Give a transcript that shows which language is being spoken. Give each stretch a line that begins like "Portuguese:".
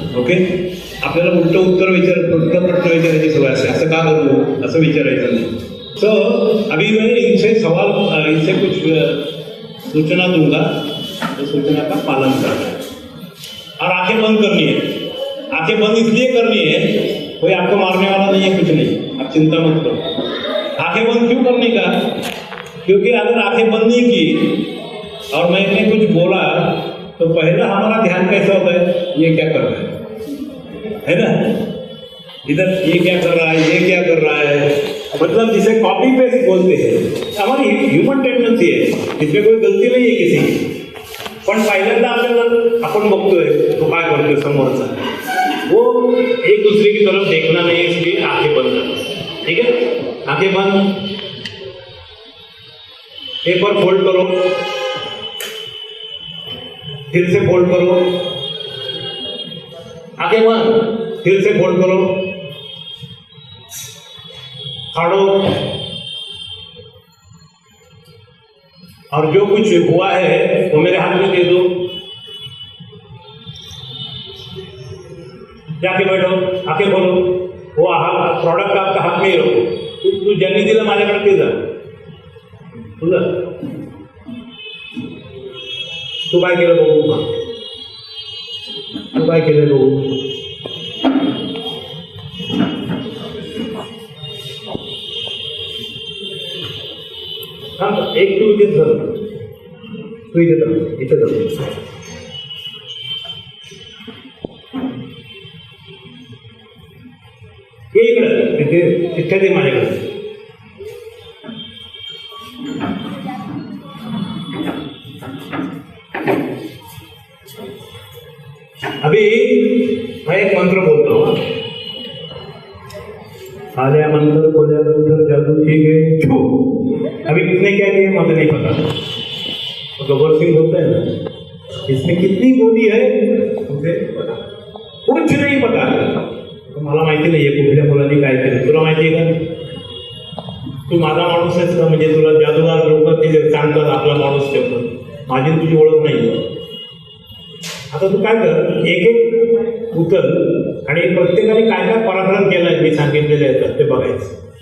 Marathi: Okay, आपल्याला उलटं उत्तर उलटं प्रश्न विचारायची सवय असते. असं का करू असं विचारायचं नाही.
Hindi: सो अभी मैं इनसे सवाल, इनसे कुछ सूचना दूंगा, तो सूचना का पालन करना है और आंखें बंद करनी है. आंखें बंद इसलिए करनी है, कोई आपको मारने वाला नहीं है, कुछ नहीं, आप चिंता मत करो. आंखें बंद क्यों करने का? क्योंकि अगर आंखें बंद नहीं की और मैंने कुछ बोला तो पहला हमारा ध्यान कैसा होता है, ये क्या कर रहा है ना, इधर ये क्या कर रहा है, ये क्या कर रहा है, मतलब जिसे कॉपी पेस्ट बोलते हैं. हमारी ह्यूमन टेंडन्सी है, इसमें कोई गलती नहीं है किसी की.
Marathi: पण पहिल्यांदा आपल्याला आपण बघतोय तो काय करतोय समोरचा,
Hindi: वो एक दूसरे की तरफ देखना नहीं, इसलिए आंखें बंद करना. ठीक है, आंखें बंद. पेपर फोल्ड करो, फिर से फोल्ड करो, आंखें बंद, फिर से फोल्ड करो, फाड़ो, और जो कुछ हुआ है वो मेरे हाथ में दे दो. जाके बैठो, आंखें खोलो, वो प्रोडक्ट आपका हाथ में ही रखो.
Marathi: तू ज्यांनी दिलं माझ्याकडे ते जा. तुझं तू काय केलं बघू, तू काय केलं बघू. एक तू इथे धर, तू इथे धर, इथे धर. ये इकडं तिथे तिथे दे माझ्याकडे.
Hindi: अभी मैं एक मंत्र बोलता हूँ. आलिया मंत्र बोलिया मंत्र जादू की गई छू. अभी किसने क्या किया मुझे नहीं पता, तो गब्बर सिंह बोलते हैं ना, इसमें कितनी गोली है मुझे पता, कुछ नहीं पता.
Marathi: तो मला माहिती नाही आहे कुठल्या मुलांनी काय केलं. तुला माहिती आहे का? तू माझा माणूस आहेस का? म्हणजे तुला जादूगार लोक ते सांगतात आपला माणूस ठेवतात, माझी तुझी ओळख नाही. आता तू काय कर, एक एक उचल आणि प्रत्येकाने काय काय पराक्रम केलाय मी सांगितलेले आहेत ते बघायचं.